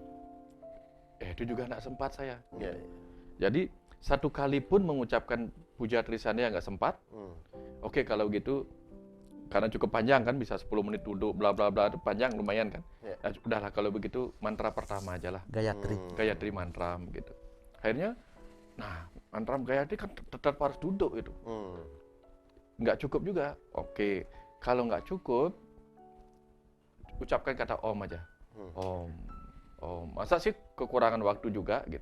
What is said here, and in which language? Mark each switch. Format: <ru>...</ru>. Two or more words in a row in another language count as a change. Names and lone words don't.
<id>Itu juga nggak sempat saya. Ya. Jadi 1 kali pun mengucapkan puja Trisandya nggak sempat. Oke, kalau gitu karena cukup panjang kan, bisa 10 menit duduk bla bla bla, itu panjang lumayan kan. Nah, udahlah kalau begitu mantra pertama aja lah. Gayatri. Gayatri mantram gitu. Akhirnya, nah mantram Gayatri kan tetap harus duduk itu. Nggak cukup juga. Oke, kalau nggak cukup, ucapkan kata Om aja. Om. Masa sih kekurangan waktu juga gitu.</id>